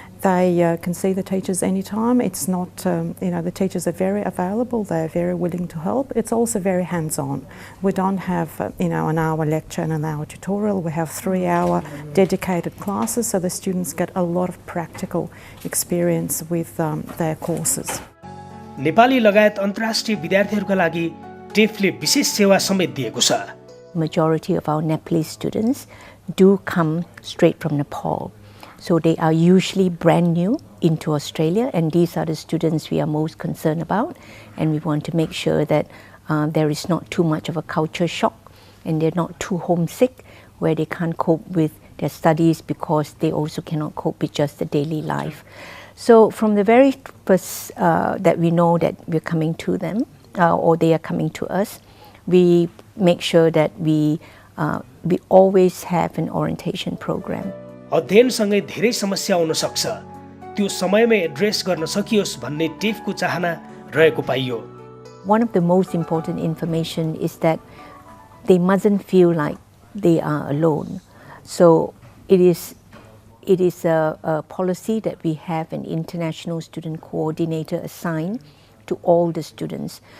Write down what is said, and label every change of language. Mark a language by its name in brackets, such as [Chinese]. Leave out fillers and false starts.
[English] They can see the teachers anytime. It's not, the teachers are very available. They're very willing to help. It's also very hands-on. We don't have, an hour lecture and an hour tutorial. We have 3-hour dedicated classes, so the students get a lot of practical experience with their courses. [Nepali] Nepali लगायत अन्तर्राष्ट्रिय विद्यार्थीहरूका लागि टेफले विशेष सेवा समेत दिएको छ। [English] Majority of our Nepalese students do come straight from Nepal. So they are usually brand new into Australia, and these are the students we are most concerned about, and we want to make sure that there is not too much of a culture shock and they're not too homesick where they can't cope with their studies because they also cannot cope with just the daily life. So from the very first that we know that we're coming to them or they are coming to us, we make sure that we always have an orientation program. [Nepali] अध्ययनसँगै धेरै समस्या आउन सक्छ, त्यो समयमै address गर्न सकियोस् भन्ने टेफको चाहना रहेको पाइयो। [English] One of the most important information is that they mustn't feel like they are alone. So it is a policy that we have an international student coordinator assigned to all the students.